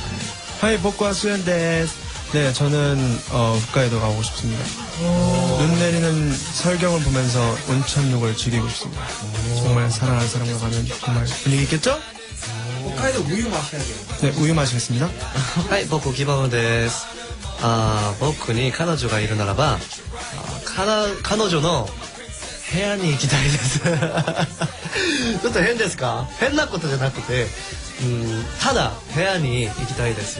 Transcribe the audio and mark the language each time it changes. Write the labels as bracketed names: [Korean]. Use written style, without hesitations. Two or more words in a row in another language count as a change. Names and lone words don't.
[Japanese] はい、僕は スヨン です. [Korean] 네, 저는 홋카이도 가고 싶습니다. 눈 내리는 설경을 보면서 온천욕을 즐기고 싶습니다. 정말 사랑하는 사람과 가면 정말 분위기 있겠죠? 홋카이도 우유 마셔야 돼요. 네, 우유 마시겠습니다. [Japanese] はい、僕、ギバムです。僕に彼女がいるならば、彼女の部屋に行きたいです。ちょっと変ですか？変なことじゃなくて、ただ部屋に行きたいですよ。